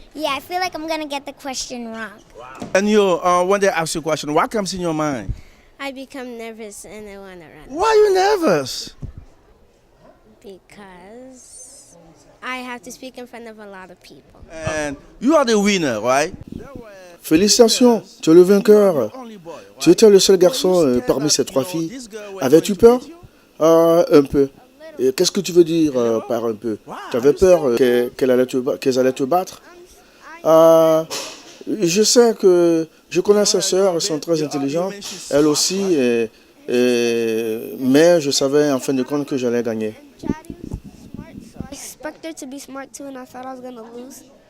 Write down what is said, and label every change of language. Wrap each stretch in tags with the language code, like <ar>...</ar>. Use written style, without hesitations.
<en>Yeah, I feel like I'm going to get the question wrong. And you, when they ask you a question, what comes in your mind? I become nervous and I want to run. Why are you nervous? Because I have to speak in front of a lot of people. And you are the winner, right?</en> <fr>Félicitations, tu es le vainqueur. Tu étais le seul garçon parmi ces 3 filles. Avais-tu peur? Un peu. Qu'est-ce que tu veux dire par un peu? Tu avais peur qu'elles allaient te battre? Je sais que je connais ses sœurs, elles sont très intelligentes, elles aussi, mais je savais en fin de compte que j'allais gagner.</fr> <en>I expect her to be smart too and I thought I was going to lose.</en>